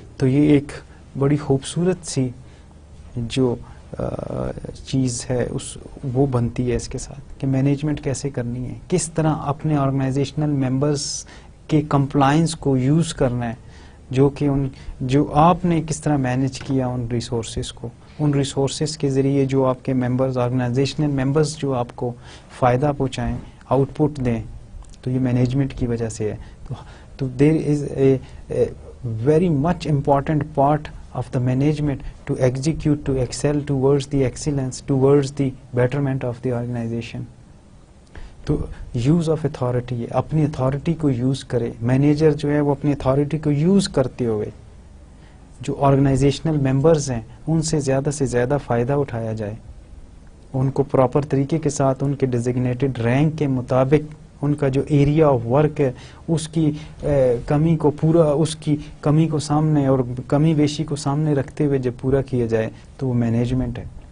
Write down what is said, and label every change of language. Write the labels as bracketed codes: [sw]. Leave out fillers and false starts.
[ur] تو یہ ایک بڑی خوبصورت سی جو چیز ہے وہ بنتی ہے اس کے ساتھ کہ مینجمنٹ کیسے کرنی ہے, کس طرح اپنے آرگنائزیشنل ممبرس کے کمپلائنس کو یوز کرنا ہے, جو آپ نے کس طرح مینیج کیا ان ریسورسز کو, ان ریسورسز کے ذریعے جو آپ کے ممبرز, آرگنائزیشنل ممبرز جو آپ کو فائدہ پہنچائیں, آؤٹ پٹ دیں, تو یہ مینجمنٹ کی وجہ سے ہے. [en] تو there is a very much important part of the management to execute, to excel towards the excellence, towards the betterment of the organization. [ur] تو یوز آف اتھارٹی ہے, اپنی اتھارٹی کو یوز کرے. مینیجر جو ہے وہ اپنی اتھارٹی کو یوز کرتے ہوئے جو آرگنائزیشنل ممبرز ہیں ان سے زیادہ فائدہ اٹھایا جائے, ان کو پراپر طریقے کے ساتھ ان کے ڈیزگنیٹڈ رینک کے مطابق ان کا جو ایریا آف ورک ہے اس کی کمی کو اس کی کمی کو سامنے اور کمی بیشی کو سامنے رکھتے ہوئے جب پورا کیا جائے تو وہ مینجمنٹ ہے.